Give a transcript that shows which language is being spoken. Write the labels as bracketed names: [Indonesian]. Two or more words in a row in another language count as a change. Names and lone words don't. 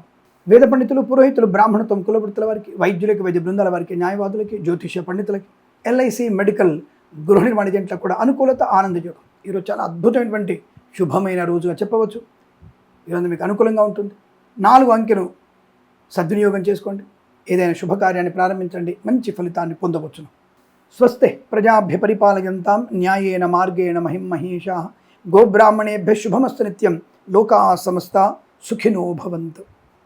[Telugu] వేద పండితులు, పురోహితులు, బ్రాహ్మణత్వం, కులవృత్తుల వారికి, వైద్యులకి, వైద్య బృందాల వారికి, న్యాయవాదులకి, జ్యోతిష పండితులకి, ఎల్ఐసి, మెడికల్, గృహ నిర్మాణ ఏజెంట్లకు కూడా అనుకూలత, ఆనంద యోగం. ఈరోజు చాలా అద్భుతమైనటువంటి శుభమైన రోజుగా చెప్పవచ్చు. ఈరోజు మీకు అనుకూలంగా ఉంటుంది. 4 అంకెను సద్వినియోగం చేసుకోండి, ఏదైనా శుభకార్యాన్ని ప్రారంభించండి, మంచి ఫలితాన్ని పొందవచ్చును. [Sanskrit] స్వస్తి ప్రజాభ్య పరిపాలయంతాం న్యాయేన మార్గేణ మహిం మహేషాః. గోబ్రాహ్మణేభ్యः శుభమస్తు నిత్యం. లోకాः సమస్తా సుఖినో భవంతు.